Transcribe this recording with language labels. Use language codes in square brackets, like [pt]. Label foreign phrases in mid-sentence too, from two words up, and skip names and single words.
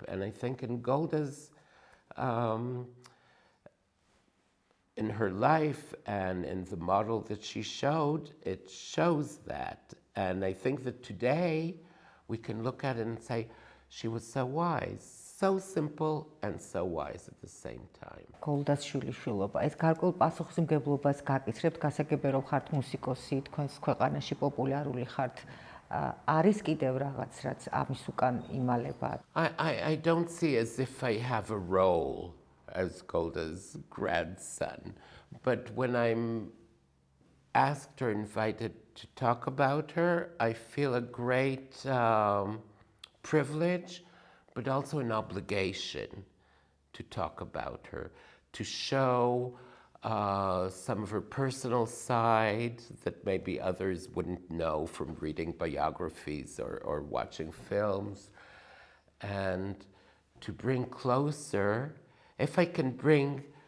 [en] And I think in Golda's, in her life and in the model that she showed, it shows that. And I think that today we can look at it and say, she was so wise, so simple and so wise at the same time. [ka] გოლდას შვილიშვილობა. ეს გარკვეულ პასუხისმგებლობას გაკისრებთ, გასაგებია რომ ხართ მუსიკოსი, თქვენს ქვეყანაში პოპულარული ხართ. არის კიდევ რაღაც, რაც ამის უკან იმალება? [en] I don't see as if I have a role as Golda's grandson, but when I'm asked or invited to talk about her, I feel a great privilege, but also an obligation to talk about her, to show some of her personal side that maybe others wouldn't know from reading biographies or watching films, and to bring closer, if I can bring